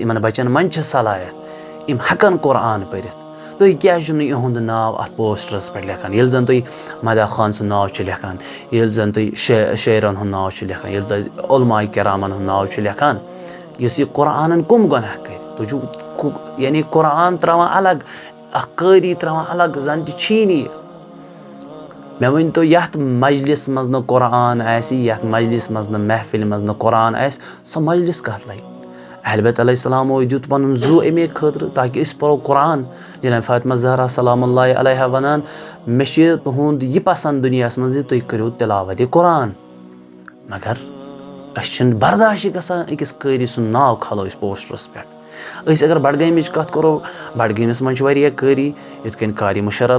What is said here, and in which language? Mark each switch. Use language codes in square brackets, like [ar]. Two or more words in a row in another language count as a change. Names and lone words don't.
[ks] یِمن بچن منٛز چھِ صلٲحیت یِم ہٮ۪کن قرآن پٔرِتھ تُہۍ کیازِ چھُو نہٕ یِہُنٛد ناو اتھ پوسٹرس پٮ۪ٹھ لیکھان ییٚلہِ زن تُہۍ مداح خان سُنٛد ناو چھُ لیکھان ییٚلہِ زن تُہۍ شٲعرن ہُنٛد ناو چھُ لیکھان ییٚلہِ تۄہہِ علمایہِ کرامن ہُنٛد ناو چھُ لیکھان یُس یہِ قرآنن کُم گۄناہ کٔرۍ تُہۍ چھُو یعنی قرآن تراوان الگ اکھ قٲری تراوان الگ زن تہِ چھی نہٕ یہِ مےٚ ؤنۍتو یتھ مجلِس منٛز نہٕ قرآن آسہِ یتھ مجلِس منٛز نہٕ محفِلہِ منٛز نہٕ قرآن آسہِ سۄ مجلِس کتھ لگہِ اہلِ بیت علیہ السلامو دیُت پنُن زُو امے خٲطرٕ تاکہِ أسۍ پرو قرآن جناب فاطمہ زہرا [ar] سلام اللہ علیہا [ks] ونان مےٚ چھِ تُہُنٛد یہِ پسنٛد دُنیاہس منٛز زِ تُہۍ کٔرِو تِلاوتِ قرآن مگر اسہِ چھِنہٕ برداشٕے گژھان أکِس قٲری سُنٛد ناو کھالو أسۍ پوسٹرس پٮ۪ٹھ أسۍ اگر بڈگامِچ کتھ کرو بڈگٲمِس منٛز چھِ واریاہ قٲری یِتھ کٔنۍ قاری مُشرف